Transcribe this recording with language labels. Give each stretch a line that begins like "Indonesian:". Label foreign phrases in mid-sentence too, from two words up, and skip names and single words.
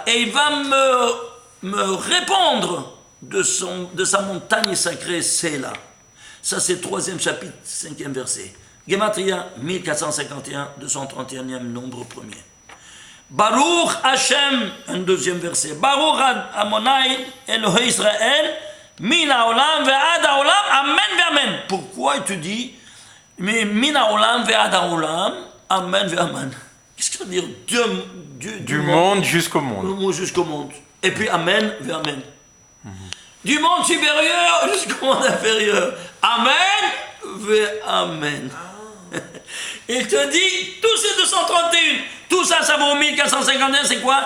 French: Et il va me répondre de sa montagne sacrée, c'est là. Ça, c'est 3e chapitre, 5e verset. Gematria 1451, 231e nombre premier.
Hebrew: ברוך השם,
French: un 2e verset.
Hebrew: ברוך אדני אלהי ישראל מן העולם ועד העולם אמן ואמן.
French: Pourquoi il te dit, mais
Hebrew: מן העולם ועד העולם, אמן ואמן?
French: Qu'est-ce que ça veut dire? Du monde jusqu'au monde. Jusqu'au monde. Et puis
Hebrew: אמן ואמן.
French: Du monde supérieur jusqu'au monde inférieur.
Hebrew: אמן ואמן.
French: Il te dit, tous ces 231, tout ça, ça vaut 1451, c'est quoi?